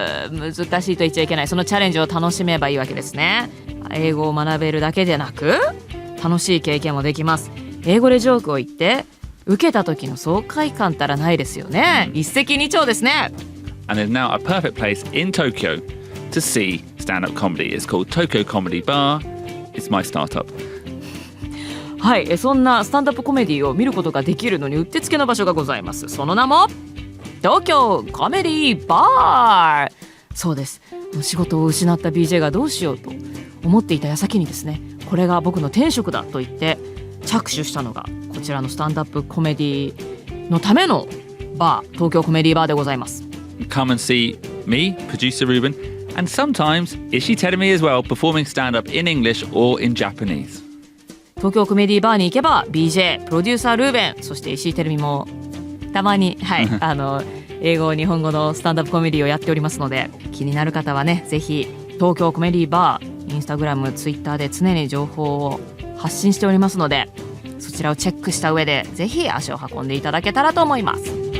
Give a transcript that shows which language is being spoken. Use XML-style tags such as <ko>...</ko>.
<ja>難しいと言っちゃいけない。そのチャレンジを楽しめばいいわけですね。英語を学べるだけでなく楽しい経験もできます。英語でジョークを言って受けた時の爽快感たらないですよね。一石二鳥ですね。</ja> <en>And there's now a perfect place in Tokyo to see stand-up comedy. It's called Tokyo Comedy Bar. It's my startup.</en> <ja>はい、そんなスタンダップコメディを見ることができるのにうってつけの場所がございます。その名も東京コメディバー。そうです。仕事を失った BJ がどうしようと思っていた矢先にですね、これが僕の転職だと言って着手したのがこちらのスタンダップコメディのためのバー、東京コメディバーでございます。</ja> <en>Come and see me, producer Ruben, and sometimes Ishii Terumi as well, performing stand-up in English or in Japanese.</en> <ja>東京コメディバーに行けば BJ、プロデューサールーベン、そして石井てるみもたまに、はい、英語日本語のスタンダップコメディをやっておりますので、気になる方はね、ぜひ東京コメディバー、インスタグラム、ツイッターで常に情報を発信しておりますので、そちらをチェックした上でぜひ足を運んでいただけたらと思います。</ja>